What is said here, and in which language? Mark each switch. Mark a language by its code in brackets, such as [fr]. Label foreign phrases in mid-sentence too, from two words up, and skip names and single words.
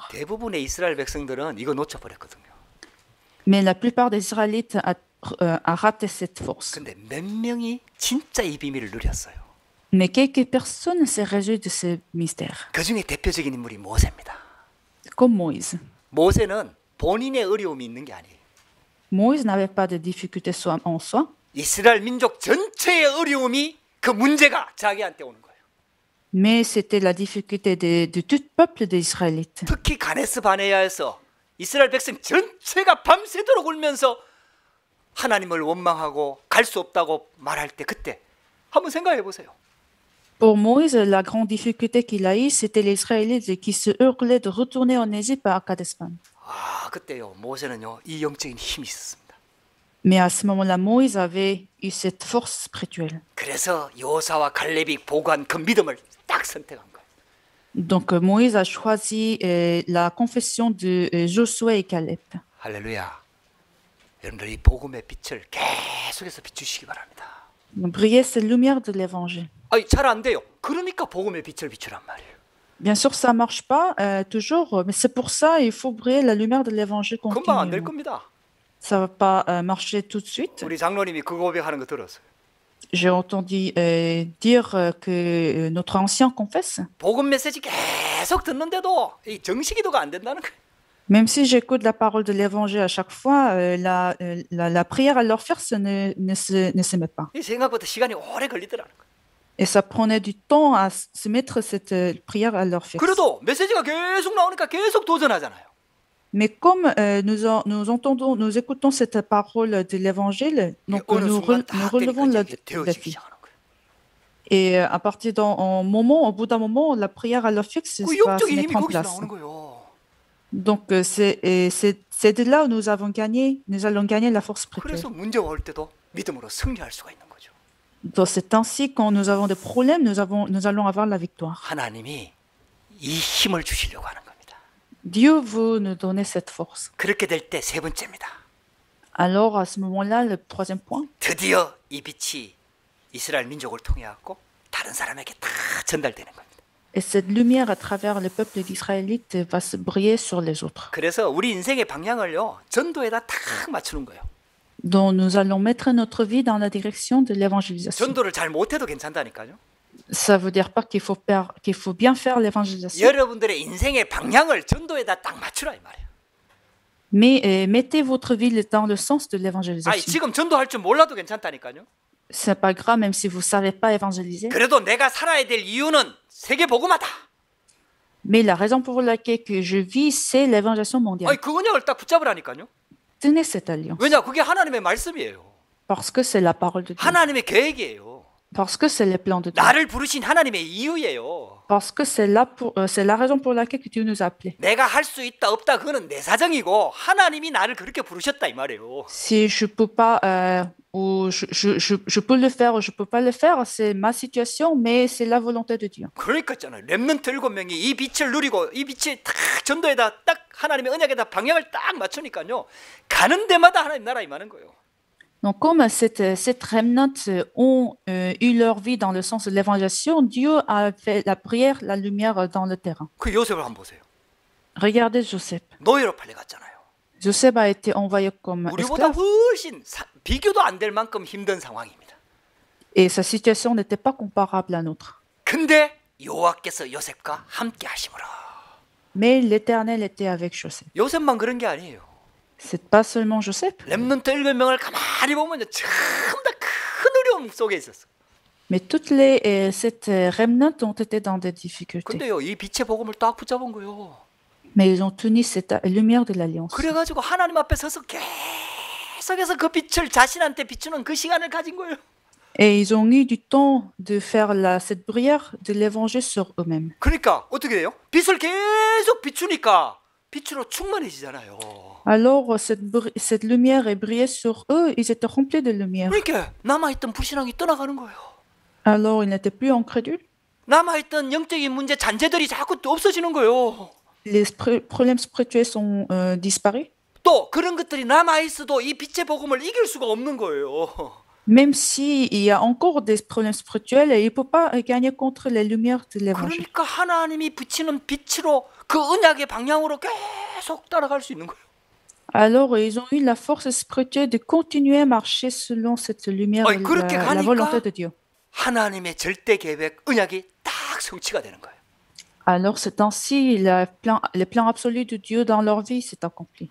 [ko] 대부분의 이스라엘 백성들은 이거 놓쳐버렸거든요. [fr] Mais la plupart des Israélites a raté cette force. [ko] 근데 몇 명이 진짜 이 비밀을 누렸어요. [fr] Mais quelques personnes s'est réjouies de ce mystère, [ko] 그 중에 대표적인 인물이 모세입니다. [fr] comme Moïse. [ko] 모세는 본인의 어려움이 있는 게 아니에요. [fr] Moïse n'avait pas de difficulté en soi, [ko] 이스라엘 민족 전체의 어려움이 그 문제가 자기한테 오는 거예요. [fr] mais c'était la difficulté de tout peuple des Israélites. [ko] 특히 가네스 바네아에서 이스라엘 백성 전체가 밤새도록 울면서 하나님을 원망하고 갈 수 없다고 말할 때 그때 한번 생각해 보세요. [fr] Pour Moïse, la grande difficulté qu'il a eue, c'était les Israélites qui se hurlaient de retourner en Égypte à Kadesh-Barnea. [ko] 그때요 모세는요 이 영적인 힘이 있었습니다. [fr] Mais à ce moment-là, Moïse avait eu cette force spirituelle. [ko] 그래서 여호사와 갈렙이 보고한 그 믿음을 딱 선택한 거예요. [fr] Donc Moïse a choisi la confession de Josué et Caleb. [ko] 할렐루야. 여러분들이 복음의 빛을 계속해서 비추시기 바랍니다. [fr] Donc, briller cette lumière de l'évangile. [ko] 잘 안 돼요. 그러니까 복음의 빛을 비추란 말이에요. [fr] Bien sûr, ça marche pas toujours, mais c'est pour ça il faut briller la lumière de l'évangile [ko] 금방 안 될 [fr] continuellement. [ko] 겁니다. [fr] Ça va pas marcher tout de suite. [ko] 우리 장로님이 그 고백하는 거 들었어요. [fr] J'ai entendu dire que notre ancien confesse. [ko] 복음 메시지 계속 듣는데도 이 정식기도가 안 된다는 거예요. [fr] Même si j'écoute la parole de l'évangile à chaque fois, la prière à leur faire ne se met pas. [ko] 이 생각보다 시간이 오래 걸리더라는 거예요. [fr] Et ça prenait du temps à se mettre cette prière à leur faire. [ko] 그래도 메시지가 계속 나오니까 계속 도전하잖아요. [fr] Mais comme nous écoutons cette parole de l'évangile, donc [ko] 어느 [fr] nous [ko] 순간 다 [fr] relevons [ko] 되니까 [fr] le [ko] 이제 되어지기 [fr] défi. [ko] 시작하는 거예요. [fr] Et à partir au bout d'un moment, la prière à leur fixe [ko] 그 [fr] va se [ko] 영적인 힘이 [fr] mettre en [ko] 거기서 [fr] place. [ko] 나오는 거예요. [fr] Donc c'est de là où nous allons gagner la force spirituelle. [ko] 그래서 문제가 올 때도 믿음으로 승리할 수가 있는 거죠. [fr] Donc c'est ainsi quand nous avons des problèmes, nous allons avoir la victoire. [ko] 하나님이 이 힘을 주시려고 하는 겁니다. [fr] Dieu veut nous donner cette force. [ko] 그렇게 될 때 세 번째입니다. [fr] Alors à ce moment-là, le troisième point, [ko] 드디어 이 빛이 이스라엘 민족을 통해 갖고 다른 사람에게 다 전달되는 겁니다. [fr] et cette lumière à travers le peuple d'Israélite va se briller sur les autres. [ko] 그래서 우리 인생의 방향을요 전도에다 딱 맞추는 거예요. [fr] Donc nous allons mettre notre vie dans la direction de l'évangélisation. [ko] 전도를 잘 못해도 괜찮다니까요. [fr] Ça veut dire pas qu'il faut bien faire l'évangélisation, [ko] 여러분들의 인생의 방향을 전도에다 딱 맞추라 이 말이에요. [fr] mais mettez votre vie dans le sens de l'évangélisation. [ko] 지금 전도할 줄 몰라도 괜찮다니까요. [fr] C'est pas grave même si vous savez pas évangéliser. [ko] 그래도 내가 살아야 될 이유는 세계 복음화다. [fr] Mais la raison pour laquelle que je vis, c'est l'évangélisation mondiale. [ko] 그 언약을 딱 붙잡으라니까요. [fr] Tenez cette alliance. [ko] 왜냐? 그게 하나님의 말씀이에요. [fr] Parce que c'est la parole de Dieu. [ko] 하나님의 계획이에요. [fr] Parce que c'est le plan de Dieu. [ko] 나를 부르신 하나님의 이유예요. [fr] Parce que c'est la raison pour laquelle que Dieu nous a appelés. [ko] 내가 할 수 있다 없다 그거는 내 사정이고 하나님이 나를 그렇게 부르셨다 이 말이에요. [fr] Si je peux pas, ou je peux le faire ou je peux pas le faire, c'est ma situation, mais c'est la volonté de Dieu. [ko] 그러니까 있잖아요. 렘넌트 7명이 이 빛을 누리고 이 빛이 딱 전도에다 딱 하나님의 언약에다 방향을 딱 맞추니까요. 가는 데마다 하나님 나라 임하는 거예요. [fr] Donc, comme cette remnant ont eu leur vie dans le sens de l'évangélisation, Dieu a fait la prière, la lumière dans le terrain. [ko] 그 요셉을 한번 보세요. [fr] Regardez Joseph. [ko] 노예로 팔려갔잖아요. [fr] Joseph a été envoyé comme [ko] 우리보다 [fr] esclave [ko] 훨씬 비교도 안 될 만큼 힘든 상황입니다. [fr] et sa situation n'était pas comparable à nôtre. [ko] 근데 여호와께서 요셉과 함께 하심으로. [fr] Mais l'Éternel était avec Joseph. [ko] 요셉만 그런 게 아니에요. [fr] C'est pas seulement Joseph, [ko] 렘넌트 7명을 가만히 보면요. 전부 다 큰 어려움 속에 있었어. [fr] mais cette remnant ont été dans des difficultés. [ko] 근데요, 이 빛의 복음을 딱 붙잡은 거예요. [fr] Mais ils ont tenu cette lumière de l'Alliance. [ko] 그래가지고 하나님 앞에 서서 계속해서 그 빛을 자신한테 비추는 그 시간을 가진 거예요. [fr] Et ils ont eu du temps de faire cette prière de l'évangile sur eux-mêmes. [ko] 그러니까 어떻게 돼요? 빛을 계속 비추니까 빛으로 충만해지잖아요. [fr] Alors, cette lumière est brillée sur eux, ils étaient remplis de lumière. [ko] 그러니까 남아있던 불신앙이 떠나가는 거예요. [fr] Alors, ils n'étaient plus incrédules. [ko] 남아있던 영적인 문제, 잔재들이 자꾸 또 없어지는 거예요. [fr] Les problèmes spirituels sont disparus. [ko] 또 그런 것들이 남아있어도 이 빛의 복음을 이길 수가 없는 거예요. [fr] Même s'il y a encore des problèmes spirituels, il ne peut pas gagner contre les lumières de l'évangile. [ko] 그러니까 하나님이 비치는 빛으로 그 언약의 방향으로 계속 따라갈 수 있는 거예요. [fr] Alors, ils ont eu la force spirituelle de continuer à marcher selon cette lumière, [ko] 아니, 그렇게 [fr] la [ko] 가니까 [fr] volonté de Dieu. [ko] 하나님의 절대 계획, 언약이 딱 성취가 되는 거예요. [fr] Alors, c'est ainsi, les plans absolus de Dieu dans leur vie s'est accompli.